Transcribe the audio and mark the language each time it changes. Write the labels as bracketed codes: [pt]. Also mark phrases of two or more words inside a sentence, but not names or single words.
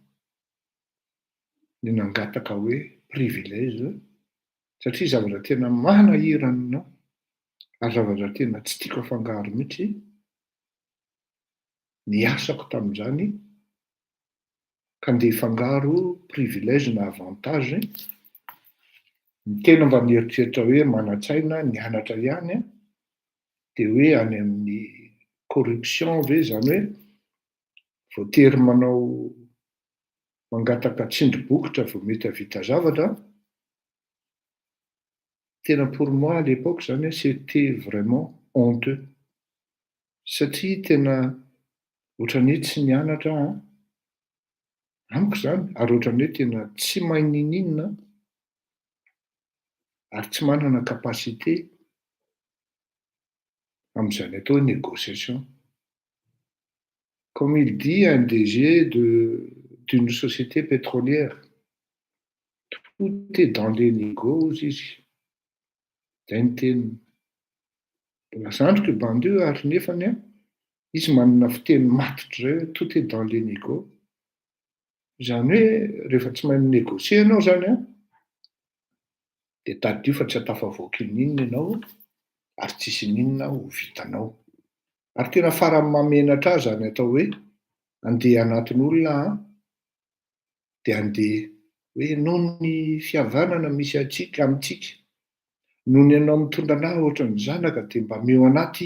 [mg] ny nangataka hoe privilège satria zavatra tena manahirana ary zavatra tena tsy tiako afangaro mihitsy ny asako tamin'izany ka ndeha fangaro privilège na avantage ny tena mba nieritreritra hoe manatsaina nianatra ihany dia hoe any amin'ny corruption ve zany hoe voatery manao mangataka tsindry-bokotra vao mety havita zavatra. Tena [fr] pour moi à l'époque [mg] zany [fr] c'était vraiment honteux [mg] satria tena ohatran'ny hoe tsy nianatra amiko zany ary ohatran'ny hoe tena tsy mahay ninina ary tsy manana capacité amin'izany atao hoe négociation. [fr] Comme il dit un DG d'une société pétrolière, tout est dans les négos izy. [mg] Zay ny teniny. Mbola zandriko bandio ary nefany izy manana fiteny matotra zay hoe [fr] tout est dans les négos. [mg] Zany hoe rehefa tsy mahay minégocier ianao zany dia tadio fa tsy hatafavoaky ninona ianao ary tsisy ninona ho vitanao. Ary tena farany mamenatra azy zany atao hoe andeha anatin'olona dia andeha hoe noho ny fihavanana misy amintsika, noho ny ianao mitondra anahy ohatran'ny zanaka dia mba meo anaty.